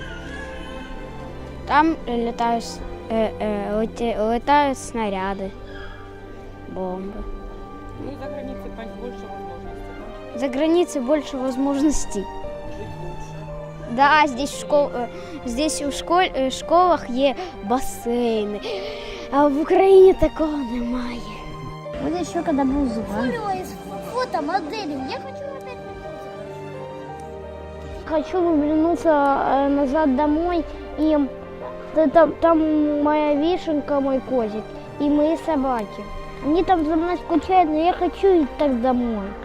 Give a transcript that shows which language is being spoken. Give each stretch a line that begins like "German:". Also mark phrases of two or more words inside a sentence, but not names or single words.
Russian: Там летают снаряды, бомбы. Ну, за границей больше возможностей, да? За границей больше возможностей. Да, здесь в школах
Ukrainian: є басейни, а в Україні такого немає.
Russian: Вот еще когда был зуб. Фото моделью. Я хочу опять вернуться. Хочу вернуться назад домой, и там моя вишенка, мой котик, и мои собаки. Они там за мной скучают, но я хочу их так домой.